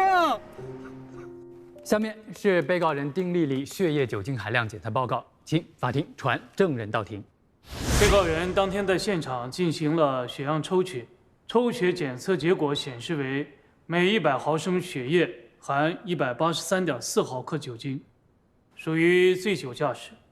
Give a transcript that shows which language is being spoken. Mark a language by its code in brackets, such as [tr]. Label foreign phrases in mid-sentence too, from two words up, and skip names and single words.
[zh] 下面是被告人丁丽丽血液酒精含量检测報告，請法庭傳證人到庭。被告人當天在現場進行了血樣抽取，抽血檢測結果顯示為每100毫升血液含183.4毫克酒精，屬於醉酒駕駛。